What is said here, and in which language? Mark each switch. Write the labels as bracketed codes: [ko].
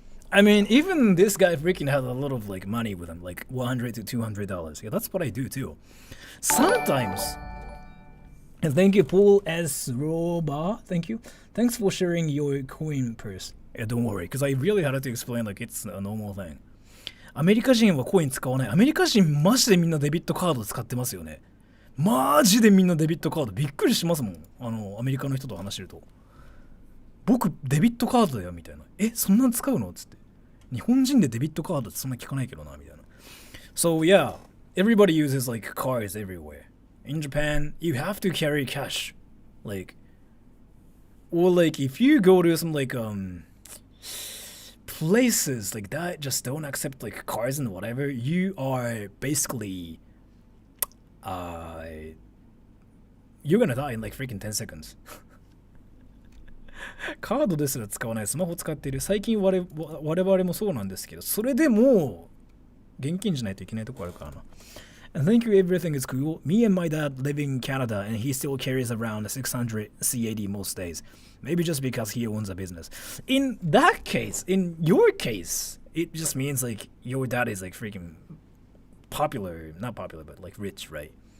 [en] I mean, even this guy freaking has a lot of like money with him, like $100 to $200. Yeah, that's what I do too. Sometimes. And thank you, Paul S. Roba. Thank you. Thanks for sharing your coin purse. Yeah, don't worry, because I really had to explain like it's a normal thing. [ja] アメリカ人はコイン使わない。アメリカ人マジでみんなデビットカード使ってますよね。マジでみんなデビットカードびっくりしますもん。アメリカの人と話してると。僕デビットカードだよみたいな。そんなん使うのつって。日本人でデビットカードってそんな聞かないけどなみたいな。 [en] So yeah, everybody uses like cards everywhere. In Japan, you have to carry cash. Like, or like if you go to some like places like that just don't accept like cards and whatever, you are basically you're gonna die in like freaking 10 seconds. [ja] カードですら使わない、スマホ使っている。最近我々もそうなんですけど、それでも現金じゃないといけないとこあるからな。 [en] And thank you, everything is cool. Me and my dad live in Canada and he still carries around a 600 CAD most days. Maybe just because he owns a business. In that case, in your case, it just means like your dad is like freaking popular, not popular, but like rich, right?